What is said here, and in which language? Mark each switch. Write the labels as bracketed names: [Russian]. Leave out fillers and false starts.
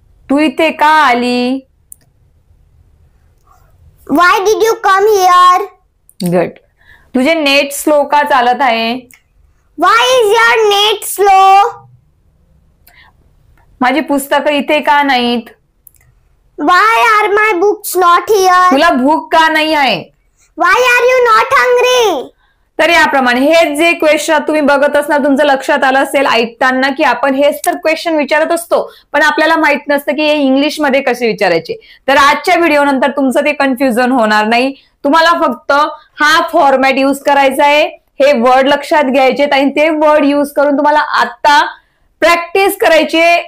[Marathi] तू इथे का आली? [English] Why did you come here? Good. [Marathi] तुझे नेट स्लो का चालत आहे? [English] Why is your net slow? [Marathi] माझी पुस्तकं इथे का नाहीत? [English] Why are my books not here? [Marathi] तुला भूक का नाही आहे? [English] Why are you not hungry? [Marathi] तर याप्रमाणे हे जे क्वेश्चन तुम्ही बघत असणार, तुमचं लक्षात आलं असेल ऐकताना की आपण हेच तर क्वेश्चन विचारत असतो, पण आपल्याला माहित नसतं की हे इंग्लिश मध्ये कसे विचारायचे. तर आजच्या व्हिडिओ नंतर तुमचं ते कन्फ्युजन होणार नाही. तुम्हाला फक्त हा फॉर्मॅट यूज करायचा आहे, हे वर्ड लक्षात घ्यायचे आणि ते वर्ड यूज करून तुम्हाला आता प्रॅक्टिस करायची.